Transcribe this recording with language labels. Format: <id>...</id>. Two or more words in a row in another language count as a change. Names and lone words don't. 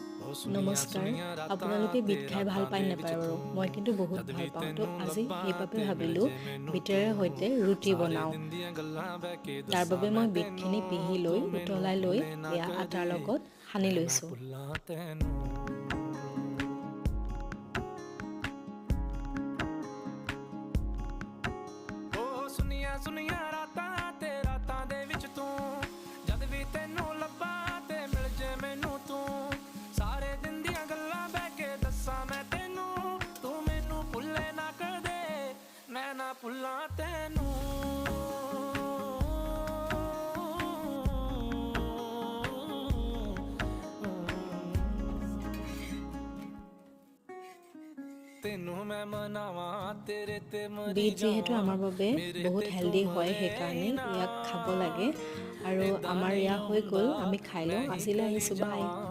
<as>নমস্কাৰ আপোনালোকে বিট খাই ভাল পায় নাপায় বাৰু মই কিন্তু বহুত ভাল পাওঁ তো আজি সেইবাবে ভাবিলোঁ বিটেৰে সৈতে ৰুটি বনাওঁ তাৰ বাবে মই বিটখিনি পিহি লৈ উতলাই লৈ এয়া আটাৰ লগত সানি লৈছোঁ</as> <pa>ਸੁਨੀਆਂ ਰਾਤਾਂ ਤੇ ਰਾਤਾਂ ਦੇ ਵਿੱਚ ਤੂੰ ਜਦ ਵੀ ਤੈਨੂੰ ਲੱਭਾਂ ਤੇ ਮਿਲ ਜੇ ਮੈਨੂੰ ਤੂੰ ਸਾਰੇ ਦਿਨ ਦੀਆਂ ਗੱਲਾਂ ਬਹਿ ਕੇ ਦੱਸਾਂ ਮੈਂ ਤੈਨੂੰ ਤੂੰ ਮੈਨੂੰ ਭੁੱਲੇ ਨਾ ਕਦੇ ਮੈਂ ਨਾ ਭੁੱਲਾਂ ਤੈਨੂੰ ਤੈਨੂੰ ਮੈਂ ਮਨਾਵਾਂ ਤੇਰੇ ਤੇ ਮਰੀ</pa> <as>বিট যিহেতু আমাৰ বাবে বহুত হেল্ডি হয় সেইকাৰণে ইয়াক খাব লাগে আৰু আমাৰ এয়া হৈ গ'ল আমি খাই লওঁ আজিলৈ আহিছোঁ বাই</as>